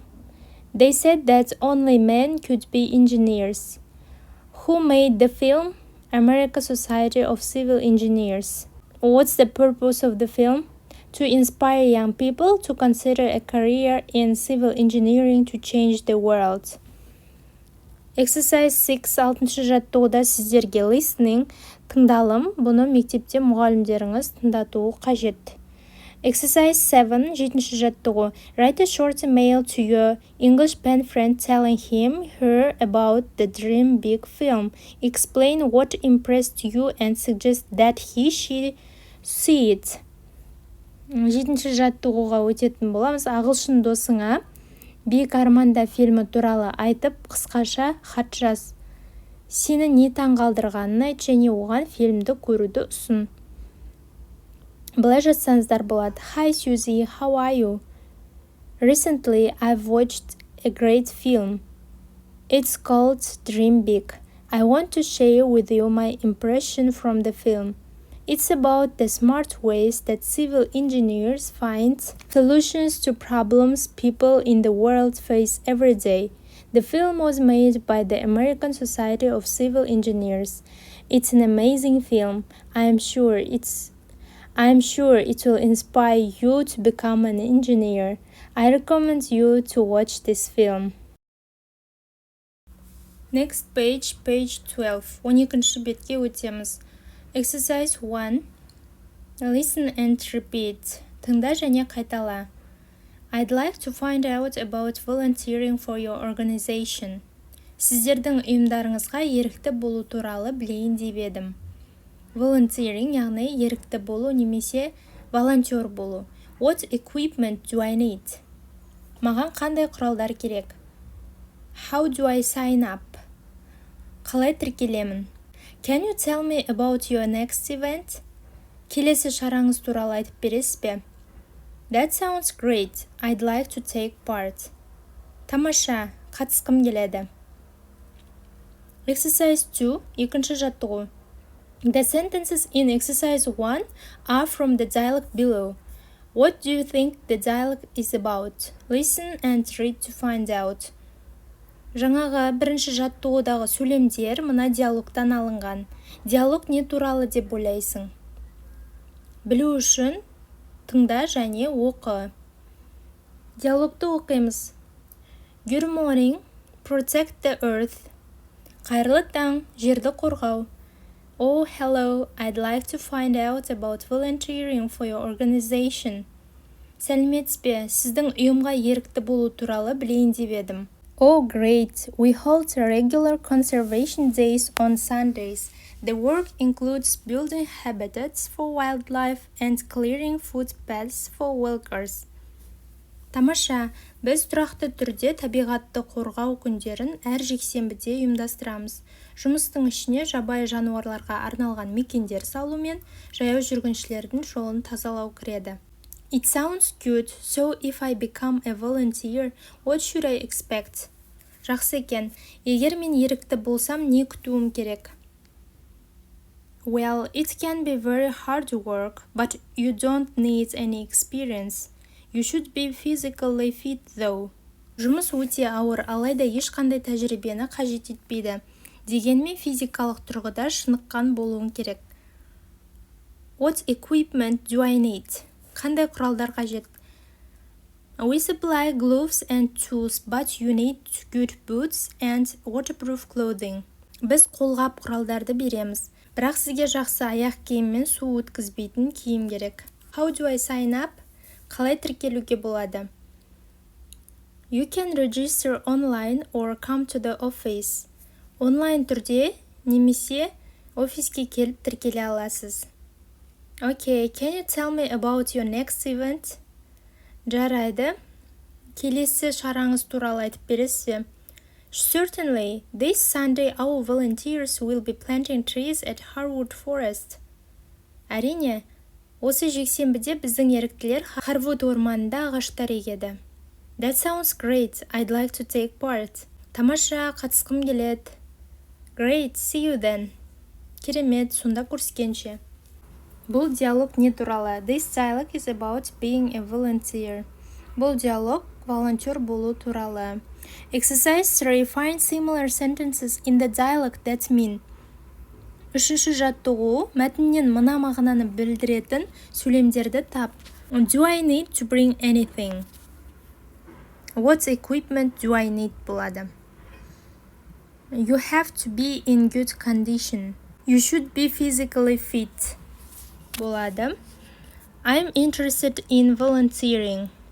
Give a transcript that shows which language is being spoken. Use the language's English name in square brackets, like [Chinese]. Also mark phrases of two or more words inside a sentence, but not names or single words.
[English] They said that only men could be engineers. Who made the film? American Society of Civil Engineers. What's the purpose of the film? To inspire young people to consider a career in civil engineering to change the world. Exercise 6. [Kazakh] 6-ші жаттығуда сіздерге listening, тыңдалым, бұны мектепте мұғалімдеріңіз тыңдатуы қажет. [English] Exercise 7. [Kazakh] 7-ші жаттығу. [English] Write a short email to your English pen friend telling him, her about the Dream Big film. Explain what impressed you and suggest that she see it. [Kazakh] 7-ші жаттығуға өтетін боламыз. Ағылшын досыңа Биік арманда фильмі туралы айтып, қысқаша хат жаз. Сені не таңғалдырғанын айт және оған фильмді көруді ұсын. Былай жазсаңыздар болады. [English] Hi Suzy, how are you? Recently, I've watched a great film. It's called Dream Big. I want to share with you my impression from the film. It's about the smart ways that civil engineers find solutions to problems people in the world face every day. The film was made by the American Society of Civil Engineers. It's an amazing film. I am sure it will inspire you to become an engineer. I recommend you to watch this film. Next page 12. [Kazakh] 12-ші бетке өтеміз. [English] Exercise 1. Listen and repeat. [Kazakh] Тыңда және қайтала. [English] I'd like to find out about volunteering for your organization. [Kazakh] Сіздердің ұйымдарыңызға ерікті болу туралы білейін деп едім. Volunteering яғни ерікті болу немесе волонтер болу. [English] What equipment do I need? [Kazakh] Маған қандай құралдар керек? [English] How do I sign up? [Kazakh] Қалай тіркелемін? [English] Can you tell me about your next event? [Kazakh] Келесі шараңыз туралы айтып бересіз бе? [English] That sounds great. I'd like to take part. [Kazakh] Тамаша, қатысқым келеді. [English] Exercise 2, [Kazakh] екінші жаттығу. [English] The sentences in exercise 1 are from the dialogue below. What do you think the dialogue is about? Listen and read to find out. [Kazakh] Жаңағы бірінші жаттығудағы сөйлемдер мына диалогтан алынған. Диалог не туралы деп ойлайсың? Білу үшін тыңда және оқы. Диалогты оқимыз. [English] Good morning, protect the earth. [Kazakh] Қайырлы таң, жерді қорғау. [English] Oh, hello, I'd like to find out about volunteering for your organization. [Kazakh] Сәлеметсіз бе, сіздің ұйымға ерікті болу туралы білейін деп едім. [English] Oh, great, we hold regular conservation days on Sundays. The work includes building habitats for wildlife and clearing footpaths for walkers. [Kazakh] Тамаша, біз тұрақты түрде табиғатты қорғау күндерін әр жексенбіде ұйымдастырамыз. Жұмыстың ішіне жабайы жануарларға арналған мекендер салу мен жаяу жүргіншілердің жолын тазалау кіреді. [English] It sounds good, so if I become a volunteer, what should I expect? [Kazakh] Жақсы екен, егер мен ерікті болсам, не күтуім керек? [English] Well, it can be very hard work, but you don't need any experience. You should be physically fit though. [Kazakh] Жұмыс өте ауыр, алайда ешқандай тәжірибені қажет етпейді. Дегенмен физикалық тұрғыда шыныққан болуың керек. [English] What equipment do I need? [Kazakh] Қандай құралдар қажет? [English] We supply gloves and tools, but you need good boots and waterproof clothing. [Kazakh] Біз қолғап құралдарды береміз, бірақ сізге жақсы аяқ киім мен су өткізбейтін киім керек. [English] How do I sign up? [Kazakh] Қалай тіркелуге болады? [English] You can register online or come to the office. [Kazakh] Онлайн түрде немесе офиске келіп тіркеле аласыз. [English] Okay, can you tell me about your next event? [Kazakh] Жарайды. Келесі шараңыз туралы айтып бересіз бе? [English] Certainly, this Sunday our volunteers will be planting trees at Harwood Forest. [Kazakh] Әрине, осы жексенбіде біздің еріктілер Харвуд орманында ағаштар егеді. [English] That sounds great. I'd like to take part. [Kazakh] Тамаша, қатысқым келеді. [English] Great, see you then. [Kazakh] Керемет, сонда көріскенше. Бұл диалог не туралы? [English] This dialogue is about being a volunteer. [Kazakh] Бұл диалог волонтер болу туралы. [English] Exercise 3. Find similar sentences in the dialogue that mean. [Kazakh] Үшінші жаттығу мәтіннен мына мағынаны білдіретін сөйлемдерді тап. [English] Do I need to bring anything? What equipment do I need болады? You have to be in good condition. You should be physically fit. [Kazakh] Болады. [English] I'm interested in volunteering.